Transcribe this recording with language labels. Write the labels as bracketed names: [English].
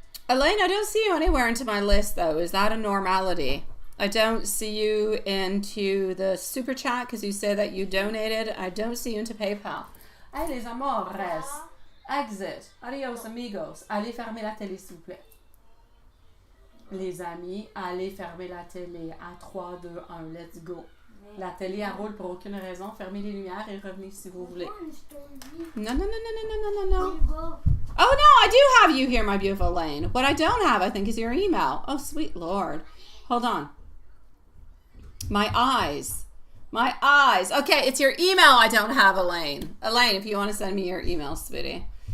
[English] Elaine, I don't see you anywhere into my list, though. Is that a normality? I don't see you into the super chat because you say that you donated. I don't see you into PayPal. Hey, les amores. Exit. [Spanish] Adios, amigos. [French] Allez fermer la télé, s'il vous plaît. Les amis, allez fermer la télé. À 3, 2, 1, [English] let's go. [French] La télé, elle roule pour aucune raison. Fermez les lumières et revenez si vous voulez. [English] No, no, no, no, no, no, no, no. Oh, no, I do have you here, my beautiful Elaine. What I don't have, I think, is your email. Oh, sweet Lord. Hold on. My eyes. My eyes. Okay, it's your email I don't have, Elaine. Elaine, if you want to send me your email, sweetie.